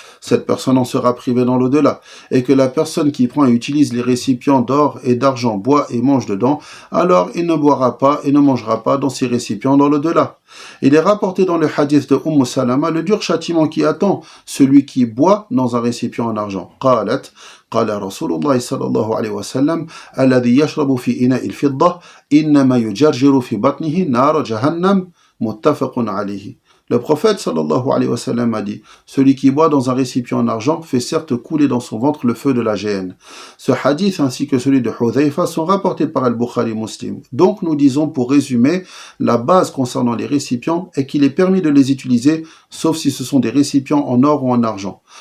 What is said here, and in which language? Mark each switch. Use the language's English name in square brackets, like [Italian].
[French] Cette personne en sera privée dans l'au-delà, et que la personne qui prend et utilise les récipients d'or et d'argent boit et mange dedans, alors il ne boira pas et ne mangera pas dans ces récipients dans l'au-delà. Il est rapporté dans le hadith de Salama le dur châtiment qui attend celui qui boit dans un récipient en argent. [Arabic] قالت قال رسول الله صلى الله عليه وسلم الذي يشرب في إناء الفضة إنما يجرجر في بطنه نار جهنم متفق عليه. [French] Le prophète sallallahu alayhi wa sallam a dit celui qui boit dans un récipient en argent fait certes couler dans son ventre le feu de la géhenne. Ce hadith ainsi que celui de Hudhayfa sont rapportés par Al-Bukhari Muslim. Donc nous disons pour résumer, la base concernant les récipients est qu'il est permis de les utiliser sauf si ce sont des récipients en or ou en argent.